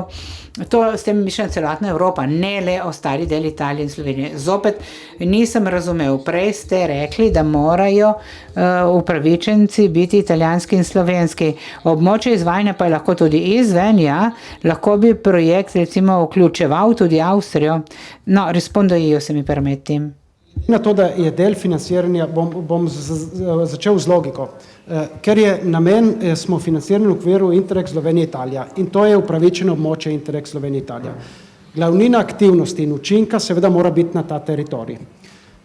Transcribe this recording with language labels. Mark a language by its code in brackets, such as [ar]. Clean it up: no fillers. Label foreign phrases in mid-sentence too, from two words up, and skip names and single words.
[sl] To s tem mišljena celotna Evropa, ne le ostali deli Italije in Slovenije. Zopet nisem razumel, prej ste rekli, da morajo upravičenci biti italijanski in slovenski. Območje izvajanja pa je lahko tudi izven, ja, lahko bi projekt recimo vključeval tudi Avstrijo. [it] No, rispondo io, se mi permetti. [sl] Na to, da je del financiranja, bom začel z logiko. Ker je namen, smo financirani v okviru Interreg Slovenija-Italija in to je upravičeno območje Interreg Slovenija-Italija. Glavnina aktivnosti in učinka seveda mora biti na ta teritorij.